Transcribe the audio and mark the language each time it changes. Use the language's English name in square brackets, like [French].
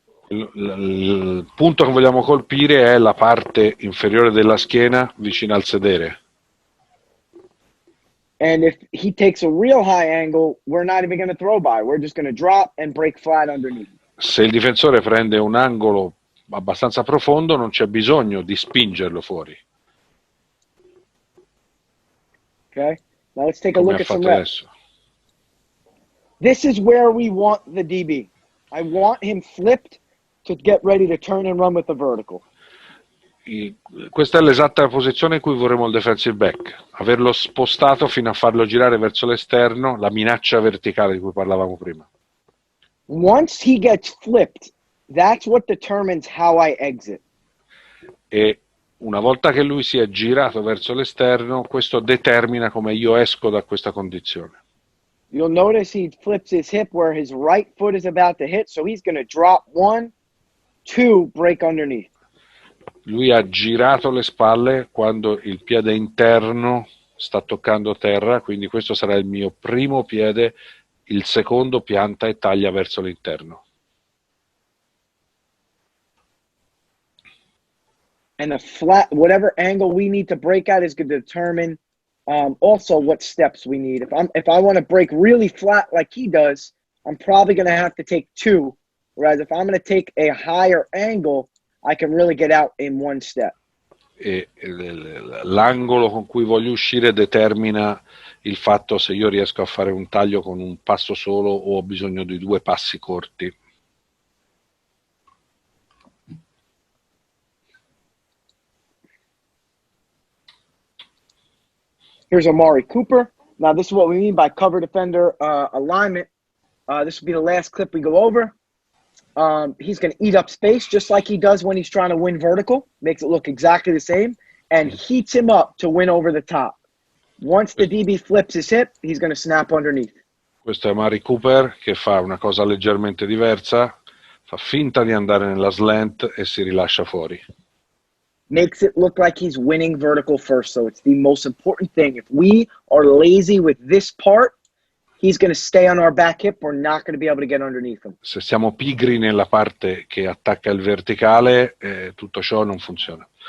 [Italian] Il punto che vogliamo colpire è la parte inferiore della schiena vicino al sedere. [English] And if he takes a real high angle, we're not even going to throw by. We're just going to drop and break flat underneath. [Italian] Se il difensore prende un angolo abbastanza profondo, non c'è bisogno di spingerlo fuori. [English] Okay? Now let's take a look at some reps. [Italian] Adesso. [English] This is where we want the DB. I want him flipped to get ready to turn and run with the vertical. [Italian] Questa è l'esatta posizione in cui vorremmo il defensive back, averlo spostato fino a farlo girare verso l'esterno, la minaccia verticale di cui parlavamo prima. [English] Once he gets flipped, that's what determines how I exit. [Italian] E una volta che lui si è girato verso l'esterno, questo determina come io esco da questa condizione. [English] You'll notice he flips his hip where his right foot is about to hit, so he's going to drop 1, 2, break underneath. [Italian] Lui ha girato le spalle quando il piede interno sta toccando terra, quindi questo sarà il mio primo piede, il secondo pianta e taglia verso l'interno. [English] And the flat, whatever angle we need to break at is going to determine also what steps we need. If I want to break really flat like he does, I'm probably going to have to take 2. Whereas if I'm going to take a higher angle, I can really get out in 1 step. [Italian] E l'angolo con cui voglio uscire determina il fatto se io riesco a fare un taglio con un passo solo o ho bisogno di 2 passi corti. [English] Here's Amari Cooper. Now this is what we mean by cover defender alignment. This will be the last clip we go over. He's going to eat up space just like he does when he's trying to win vertical. Makes it look exactly the same and heats him up to win over the top. Once the DB flips his hip, he's going to snap underneath. [Italian] Questo è Amari Cooper che fa una cosa leggermente diversa, fa finta di andare nella slant e si rilascia fuori. [English] Makes it look like he's winning vertical first, so it's the most important thing. If we are lazy with this part, he's going to stay on our back hip. We're not going to be able to get underneath him. [Italian] Se siamo pigri nella parte che attacca il verticale, tutto ciò non funziona.